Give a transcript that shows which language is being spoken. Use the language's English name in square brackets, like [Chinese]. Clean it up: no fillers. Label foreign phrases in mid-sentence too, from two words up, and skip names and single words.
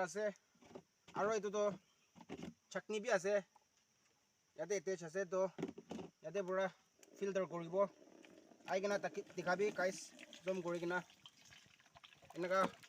[Naga Pidgin] ase aro eto to chutney bi ase yate attach ase to yate pura filter koribo ai gina dikhabi guys zoom kori gina enaka